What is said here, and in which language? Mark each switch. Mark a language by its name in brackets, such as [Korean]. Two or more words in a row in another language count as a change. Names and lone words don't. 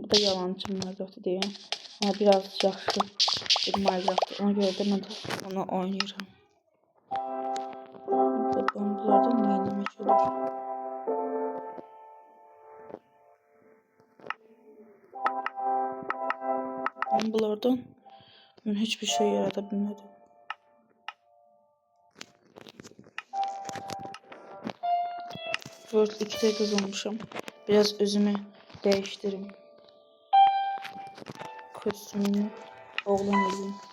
[Azerbaijani] Bu da yalancı Minecraft deyəm. Amma biraz yaxşı bir Minecraft. Ona görə də mən onu oynayıram. Bambulardan nə etmək olur? [Turkish] Bambulardan ben hiçbir şey yaratabilmedim. World 2'de kazanmışım. Biraz özümü değiştireyim. Kostümümü oğlan edeyim.